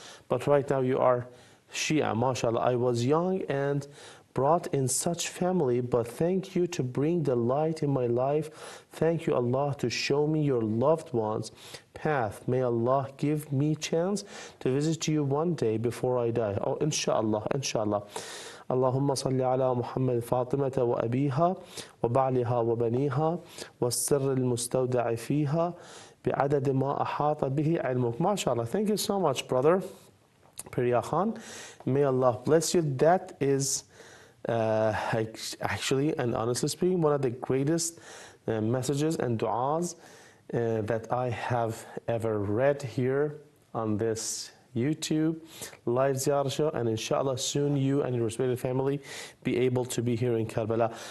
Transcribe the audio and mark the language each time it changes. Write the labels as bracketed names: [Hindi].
[English] But right now you are Shia, mashallah. I was young and brought in such family, but thank you to bring the light in my life. Thank you, Allah, to show me your loved ones' path. May Allah give me chance to visit you one day before I die. Oh, inshallah, inshallah. [Arabic] اللهم صل على محمد فاطمة وأبيها وبعلها وبنيها والسر المستودع فيها بعدد ما أحاط به علمك. [English] MashaAllah. Thank you so much, brother Pirya Khan. May Allah bless you. That is actually and honestly speaking one of the greatest messages and du'as that I have ever read here on this YouTube live Ziyarat show, and inshallah soon you and your respective family be able to be here in Karbala.